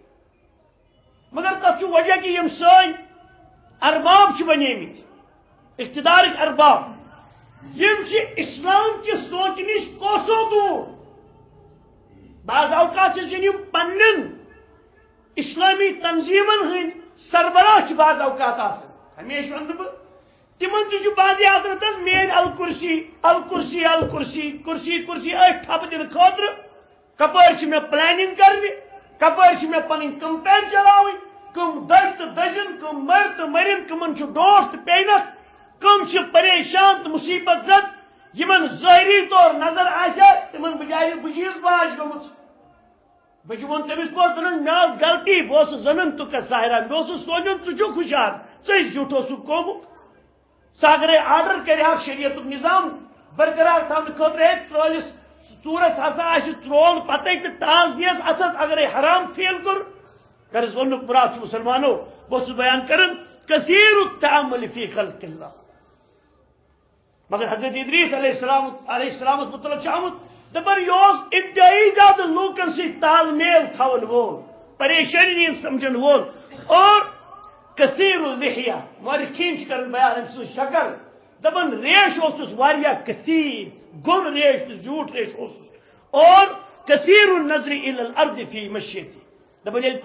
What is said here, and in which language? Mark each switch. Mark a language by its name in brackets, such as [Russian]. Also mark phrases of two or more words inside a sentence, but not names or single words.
[Kashmiri] مگر تتھ چھُ وجہ کہِ یِم سٲنۍ ارباب چھِ بنیمٕتۍ اقتدارٕکۍ ارباب یِم چھِ اسلام کہِ سونچہِ نِش کوسو دوٗر بعض اوقات چھِ یِم پننٮ۪ن اسلامی تنظیمن ہٕنٛدۍ سربراہ چھِ بعض اوقات آسان ہمیشہ ونہٕ بہٕ تمن تہِ چھُ بعضی حضرت حظ میٲنۍ الکرسی الکرسی الکرسی کرسی کرسی أتھۍ تھپہٕ دِنہٕ خٲطرٕ کپٲرۍ چھِ مےٚ پلاننگ کرنہِ کپٲرۍ چھِ مےٚ پنٕنۍ کمپین چلاوٕنۍ کٕم دٔدۍ تہٕ دٔزِن کٕم مٔرۍ تہٕ مٔرِن کٕمن چھُ ڈونٛٹھ تہٕ پیٚینکھ کٕم چھِ پریشان تہٕ مُصیبت زد یمن ظٲہری طور نظر آسہِ تمن بچارِ بُجیٖز باش گٔمٕژ بہٕ ووٚن تٔمِس پوٚز دپُن مےٚ ٲس غلطی بہٕ اوسُس [Arabic] ظننتُکا ساحرا [Kashmiri] مےٚ اوسُس سونچان ژٕ چھُکھ ہُشار ژے زیُٹھ اوسُکھ قومُک سُہ اگرے آرڈر کرِہاکھ شریعتُک نظام برقرار تھاونہٕ خٲطرٕ ہے ترٛٲلِس ژوٗرس ہسا آسہِ ترٛول پتے تہٕ تاز دِیس اتھس اگرے حرام فیل کوٚر غرض وننُک مراد چھُ مُسلمانو بہٕ اوسُس بیان کران [Arabic] کثیر التأمل فی خلق اللہ [Kashmiri] مگر حضرت ادریس علیہ السلامس متعلق چھُ آمُت دپان یہِ اوس انتہائی زیادہ لوٗکن سۭتۍ تال میل تھاون وول پریشٲنی سمجھن وول اور [Arabic] کثیر اللحیہ [Kashmiri] مورخین چھِ کران بیان أمۍ سٕنٛز شکل دپان ریش اوسُس واریاہ کثیر گوٚن ریش تہٕ زیوٗٹھ ریش اوسُس اور [Arabic] کثیر النظر الی الارض فی مشیتی [Kashmiri] دپان ییٚلہِ